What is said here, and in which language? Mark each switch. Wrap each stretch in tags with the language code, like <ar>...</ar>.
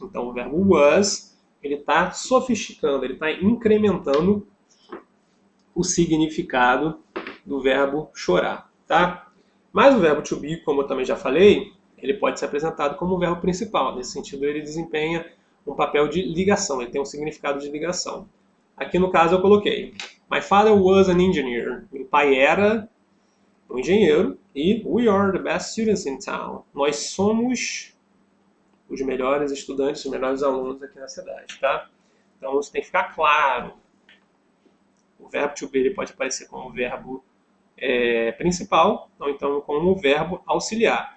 <pt>Então, o verbo was, ele está sofisticando, ele está incrementando o significado do verbo chorar, tá? Mas o verbo to be, como eu também já falei, ele pode ser apresentado como o verbo principal. Nesse sentido, ele desempenha um papel de ligação, ele tem um significado de ligação. Aqui no caso eu coloquei</pt> <en>My father was an engineer.</en> <pt>Meu pai era um engenheiro</pt> <en>e we are the best students in town.</en> <pt>Nós somos os melhores estudantes, os melhores alunos aqui na cidade, tá? Então isso tem que ficar claro. O verbo to be ele pode aparecer como verbo principal, ou então como verbo auxiliar.</pt>